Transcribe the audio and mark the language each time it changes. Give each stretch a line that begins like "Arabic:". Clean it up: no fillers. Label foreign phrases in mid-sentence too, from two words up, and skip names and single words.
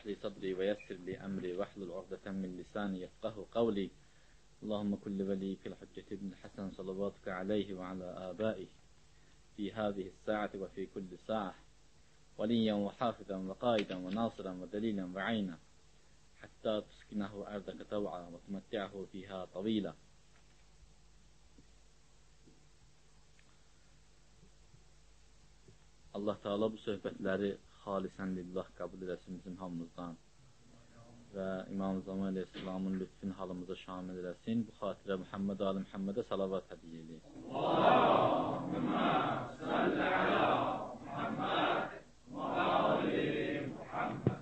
Arabic: لي صدري ويسر لي أمري واحلل عقدة من لساني يفقهوا قولي اللهم كل وليك الحجة ابن الحسن صلواتك عليه وعلى آبائه في هذه الساعة وفي كل ساعة وليا وحافظا وقائدا وناصرا ودليلا وعينا حتى تسكنه أرضك طوعا وتمتعه فيها طويلا.
Azerbaijani: Allah Teala bu söhbətləri
Arabic: خالصا لله
Azerbaijani: qəbul eləsin bizim hamımızdan və İmam Zaman Aleyhisselamın lütfün halımıza şamil eləsin. Bu xatirə Muhammed Ali Muhammedə salavat hədiyyə eləyir.
Arabic: اللهم صل على محمد وآل محمد.